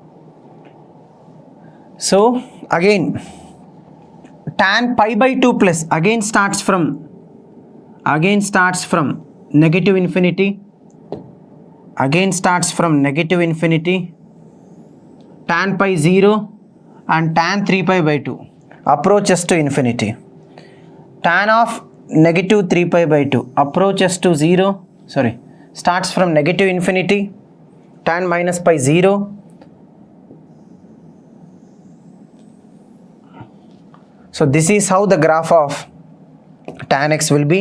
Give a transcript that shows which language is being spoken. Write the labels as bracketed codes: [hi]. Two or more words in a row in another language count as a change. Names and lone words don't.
[en] So again, tan pi by 2 plus again starts from negative infinity, tan pi 0, and tan 3 pi by 2 approaches to infinity. Tan of negative 3 pi by 2 approaches to 0, starts from negative infinity, tan minus pi 0, so this is how the graph of tan x will be.